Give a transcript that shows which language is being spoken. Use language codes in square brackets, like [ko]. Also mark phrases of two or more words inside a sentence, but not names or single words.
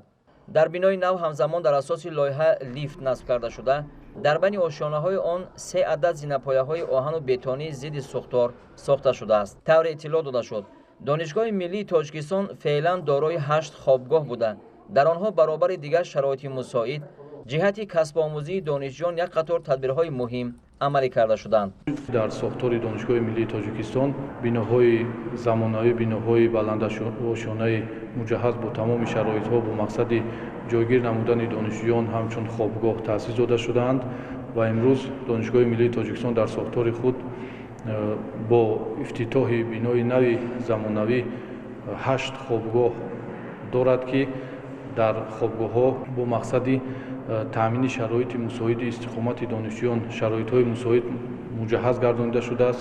[tg] дар бинои нав ҳамзамон дар асос лоиҳа лифт насб карда шуда дар байни ошёнаҳои он 3 адад зинапояҳои оҳан ва бетонӣ зидди сӯхтор сохта шудааст. тавр иттилоъ дода шуд донишгоҳ миллӣ тоҷикистон феълан дорои 8 хобгоҳ буда. дар онҳо баробари дигар шароит мусоид ҷиҳати касбомӯзии донишҷӯён як қатор тадбирҳои муҳим амалӣ карда шуданд. дар сохтори донишгоҳи миллии тоҷикистон биноҳои замонавӣ, биноҳои баландошонаи муҷаҳҳаз бо тамоми шароитҳо бо мақсади ҷойгир намудани донишҷӯён ҳамчун хобгоҳ таъсис дода шудаанд ва имрӯз донишгоҳи миллии тоҷикистон дар сохтори худ бо ифтитоҳи бинои нави замонавӣ 8 хобгоҳ дорад ки дар хобгоҳҳо бо мақсади таъмини шароити мусоиди истиқомати донишҷӯён шароитҳои мусоид муҷаҳҳаз гардонида шудааст.